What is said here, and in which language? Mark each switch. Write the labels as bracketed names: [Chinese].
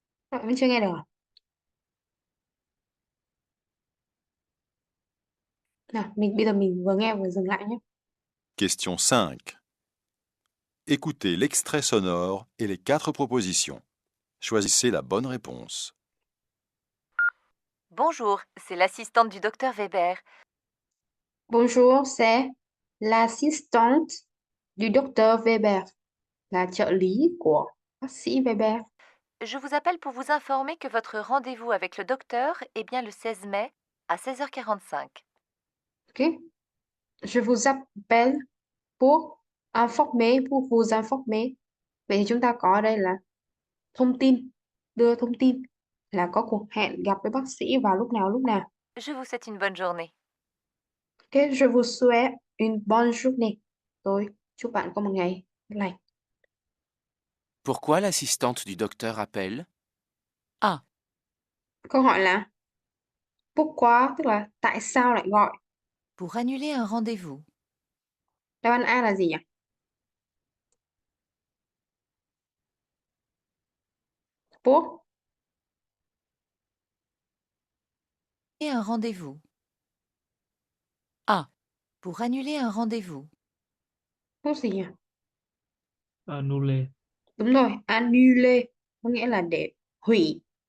[Vietnamese] Các bạn vẫn chưa nghe được à? Nào, bây giờ mình vừa nghe vừa dừng lại nhé. [English] Question 5. [French] Écoutez l'extrait sonore et les 4 propositions. Choisissez la bonne réponse. Bonjour, c'est l'assistante du docteur Weber. Bonjour, c'est l'assistante du docteur Weber. [Vietnamese] Là trợ lý của bác sĩ Weber. [French] Je vous appelle pour vous informer que votre rendez-vous avec le docteur est bien le 16 mai à 16h45. Ok. Je vous appelle pour vous informer. [Vietnamese] Vậy thì chúng ta có ở đây là thông tin, đưa thông tin là có cuộc hẹn gặp với bác sĩ vào lúc nào. [French] Je vous souhaite une bonne journée. Ok, je vous souhaite une bonne journée. [Vietnamese] Tôi chúc bạn có một ngày lành. [French] Pourquoi l'assistante du docteur appelle? A. [Vietnamese] Câu hỏi là pourquoi, tức là tại sao lại gọi. [French] Pour annuler un rendez-vous. [Vietnamese] Đáp án A là gì nhỉ? [French] Pour Et un rendez-vous. A. Pour annuler un rendez-vous. [Vietnamese] gì nhỉ? [French] Annulé. [Vietnamese] Đúng rồi, annuler có nghĩa là để hủy